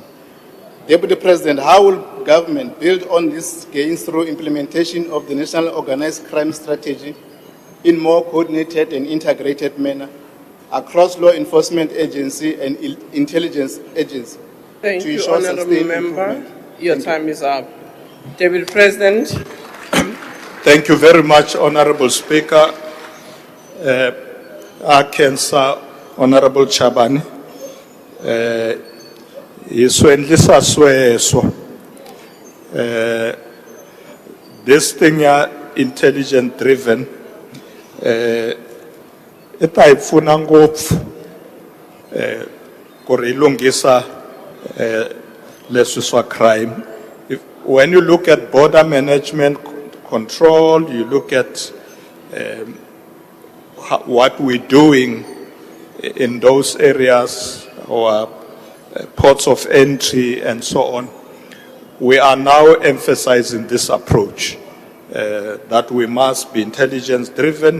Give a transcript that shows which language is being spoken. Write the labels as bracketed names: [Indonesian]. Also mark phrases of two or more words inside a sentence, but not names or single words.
[English] Deputy President, how will government build on these gains through implementation of the National Organized Crime Strategy in more coordinated and integrated manner across law enforcement agency and intelligence agencies? Thank you, Honourable Member. Your time is up. Deputy President. Thank you very much, Honourable Speaker. [Tsonga] Honorable Chabani, iswendlisa sweswo. [English] This thing are intelligent driven. [Tsonga] Ita ifuna ngopfu ku ri ilungisa leswi swa crime. [English] When you look at border management control, you look at what we're doing in those areas, or ports of entry and so on, we are now emphasizing this approach, that we must be intelligence driven.